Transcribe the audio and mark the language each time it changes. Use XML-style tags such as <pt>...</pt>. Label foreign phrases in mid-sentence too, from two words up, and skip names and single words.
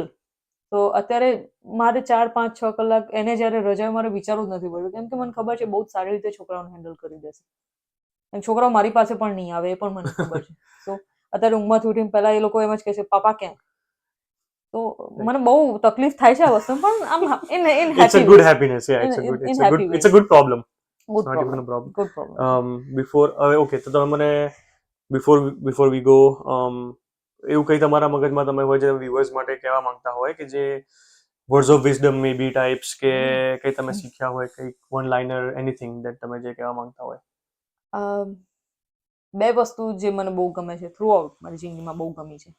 <gu>તો અત્યારે મારે 4-5-6 કલાક એને જ્યારે રજા મારે વિચારવું જ નથી પડતું, કેમ કે મને ખબર છે બહુ જ સારી રીતે છોકરાઓને હેન્ડલ કરી દેશે. અને છોકરાઓ મારી પાસે પણ નહીં આવે, એ પણ મને ખબર છે. સો અત્યારે ઊંઘમાંથી ઉઠીને પહેલા એ લોકો એમ જ કહે છે, પાપા ક્યાં? તો મને બહુ તકલીફ થાય છે આ વસ્તુ, પણ</gu> <en>I'm in happy it's a good happiness, yeah, it's a good problem. Good Not even a problem. problem. Good problem. Before okay,</en> <gu>તો તમે મને</gu> <en>before we go,</en> <gu>એવું કંઈ તમારા મગજમાં તમે હોય જે વ્યુઅર્સ માટે કહેવા માંગતા હોય, કે જે</gu> <en>words of wisdom maybe types,</en> <gu>કે કંઈ તમે શીખ્યા હોય, કંઈક</gu> <en>one liner, anything that</en> <gu>તમે જે કહેવા માંગતા હોય? બે વસ્તુ જે મને બહુ ગમે છે,</gu> <en>through out</en> <gu>મારી જિંદગીમાં બહુ ગમી છે.</gu>